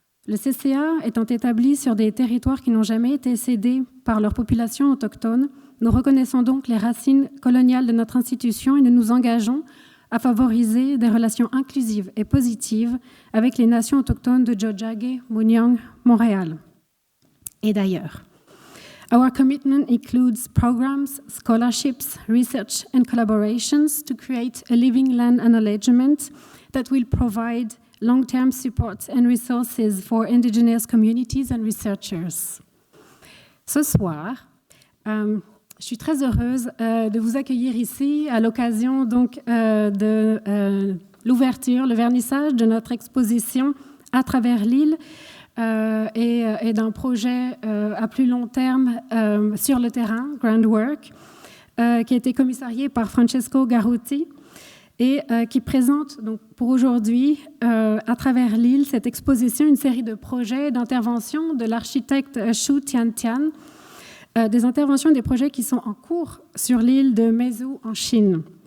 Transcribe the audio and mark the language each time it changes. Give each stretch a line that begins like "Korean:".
French: Le CCA étant établi sur des territoires qui n'ont jamais été cédés par leur population autochtone, nous reconnaissons donc les racines coloniales de notre institution et nous nous engageons à favoriser des relations inclusives et positives avec les nations autochtones de Tiohtià:ke, Munyang, Montréal et d'ailleurs.
English: Our commitment includes programs, scholarships, research and collaborations to create a living land acknowledgement that will provide long-term support and resources for indigenous communities and researchers.
French: Ce soir, je suis très heureuse de vous accueillir ici à l'occasion donc de l'ouverture, le vernissage de notre exposition à travers l'île et d'un projet à plus long terme sur le terrain, Groundwork, qui a été commissarié par Francesco Garutti et qui présente donc pour aujourd'hui, à travers l'île, cette exposition, une série de projets d'intervention de l'architecte Tiantian, des interventions et des projets qui sont en cours sur l'île de Meizhou en Chine.